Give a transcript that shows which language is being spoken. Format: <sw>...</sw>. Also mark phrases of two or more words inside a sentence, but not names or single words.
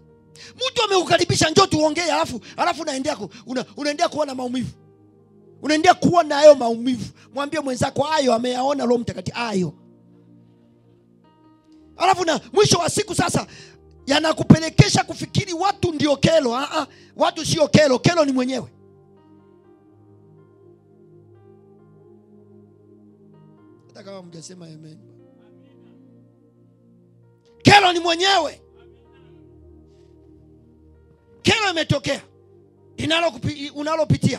<sw>Mtu amekukaribisha njoo tuongee, alafu unaendelea kuona maumivu. Unaendelea kuona hayo maumivu. Mwambie mwenzako hayo ameyaona Roho Mtakatifu hayo. Alafu na mwisho wa siku sasa yanakupelekesha kufikiri watu ndio kelo. Watu sio kelo, kelo ni mwenyewe. Hata kama mjasema amen. Kelo ni mwenyewe. Kelo imetokea unalopitia.</sw>